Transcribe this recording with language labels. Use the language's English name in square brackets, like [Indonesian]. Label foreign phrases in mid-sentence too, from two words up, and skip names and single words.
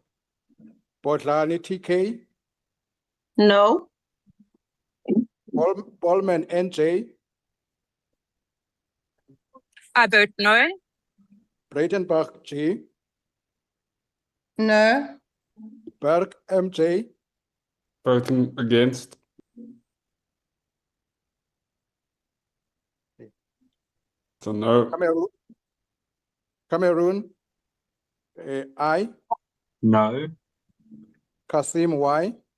[English] Bodlani TK, No. Ballman NJ, I vote no. Breitenbach G, No. Berg MJ, Voting against. So no. Cameroon I, No. Kasim Y,